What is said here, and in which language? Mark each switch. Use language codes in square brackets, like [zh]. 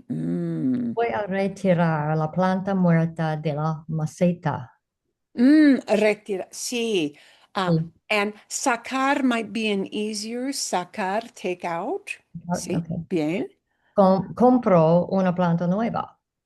[es] Voy a retirar la planta muerta de la maceta. Retira, sí. Sí. [en] And sacar might be an easier, sacar, take out. [es] Sí, Ok. bien. Compro una planta nueva.